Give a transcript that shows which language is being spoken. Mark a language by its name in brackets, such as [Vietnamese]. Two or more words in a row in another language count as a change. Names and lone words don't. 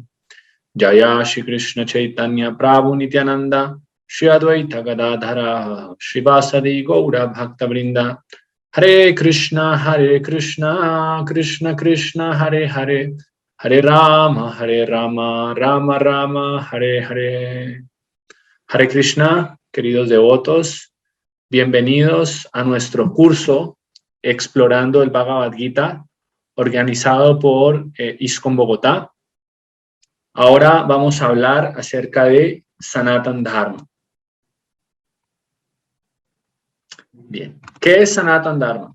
[Sanskrit] Jaya Shri Krishna Chaitanya Prabhu Nityananda Shri Advaita Gadadhara Srivasadi Gaura Bhakta Vrinda. Hare Krishna Krishna Krishna Hare Hare Hare Rama Rama Rama Hare Hare. Hare Krishna, [Spanish] queridos devotos, bienvenidos a nuestro curso Explorando el Bhagavad Gita, organizado por ISKCON Bogotá. Ahora vamos a hablar acerca de [Sanskrit] Sanatan Dharma. [Spanish] Bien, ¿qué es [Sanskrit] Sanatan Dharma?